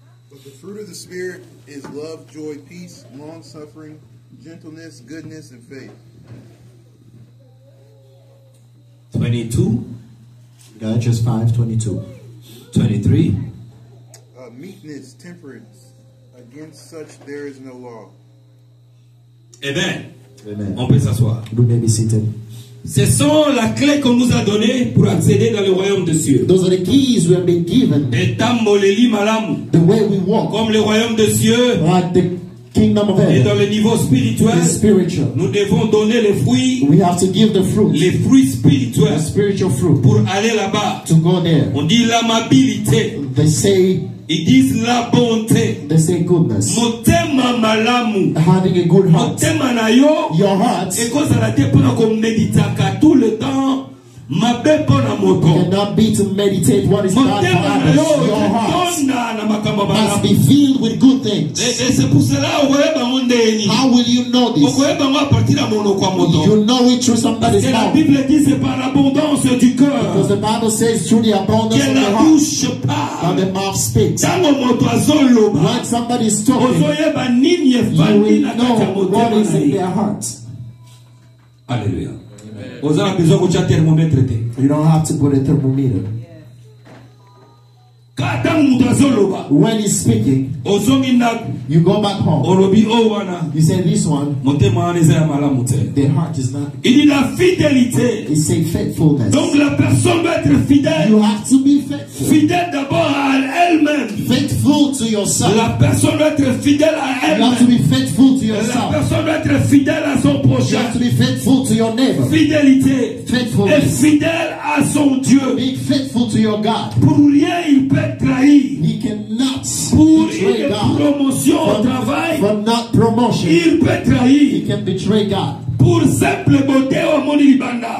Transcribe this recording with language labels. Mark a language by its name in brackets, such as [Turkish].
[English] But the fruit of the Spirit is love, joy, peace, long-suffering, gentleness, goodness, and faith. 22, Galatians 5:22. 23. Meekness, temperance. Against such there is no law. Amen. Amen. [French] On peut s'asseoir. [English] You may be seated. [French] Ce sont la clé qu'on nous a donnée pour accéder dans le royaume des cieux. [English] Those are the keys we have been given. [Lingala] Et tamboleli malamu. [English] The way we walk. [French] Comme le royaume des cieux [English] Like the kingdom of [French] et dans [English] heaven. [French] le niveau spirituel, [English] The spiritual. [French] nous devons donner les fruits [English] We have to give the fruit. [French] spirituels [English] The spiritual fruit. [French] pour aller là-bas. [English] To go there. [French] On dit l'amabilité, [English] They say [French] ils disent la bonté. [English] goodness. [Lingala] Motema malamu. [English] Having a good heart. [Lingala] Motema na yo. [English] Your heart [Lingala] ekozala te mpona koméditaka [French] tout le temps [Lingala] mabe mpona moto. [English] cannot be to meditate what is bad for [Lingala] Motema na [English] others. [Lingala] yo [English] Your heart [Lingala] etonda na makambo [English] must be [Lingala] malamu. [English] filled with good things. [French] Et c'est pour cela [Lingala] okoyebango ndeni. [English] How will you know this? [Lingala] Okoyebango [French] a partir [Lingala] ya monoko ya moto. [English] You know it through somebody's [French] Et la [English] mouth. [French] Bible dit c'est par l'abondance du [English] Because [French] cœur [English] the Bible says through the abundance [French] que [English] of the [French] la [English] heart [French] bouche [English] that [French] parle. [English] the mouth speaks. [Lingala] Ntango moto azoloba [English] When somebody is talking, [Lingala] ozoyeba nini [English] you [Lingala] efandi [English] will [Lingala] na kati ya [English] know what [Lingala] motema [English] is [Lingala] na [English] in [Lingala] ye. [English] their heart. [Lingala] Alléluia. Oza na besoin kotia thermomètre te. [English] You don't have to put a thermometer. [Lingala] Kaka ntango moto azoloba [English] When he's speaking, [Lingala] ozongi ndako [English] you go back home. [Lingala] olobi o wana [English] You say this one, [Lingala] motema wana eza ya malamu te. [English] their heart is not. [French] Il dit la fidélité. [English] It say faithfulness. [French] Donc la personne doit être fidèle. [English] You have to be faithful. [French] Fidèle d'abord à elle-même. [English] Faithful to yourself. [French] La personne doit être fidèle à [English] You have to [French] elle-même. [English] be faithful to [French] La [English] yourself. [French] personne doit être fidèle à son [English] You [French] prochain. [English] have to be faithful to your neighbor. [French] Fidélité. Et [English] Faithfulness. [French] fidèle à son Dieu. [English] Being faithful to your God. [French] Pour rien il peut trahir. [English] He cannot [French] Pour [English] betray [French] une [English] God. [French] promotion au travail, [English] For not promotion, [French] il peut [English] he [French] trahir. [English] can betray God. [French] Pour simple beauté au monde libanda.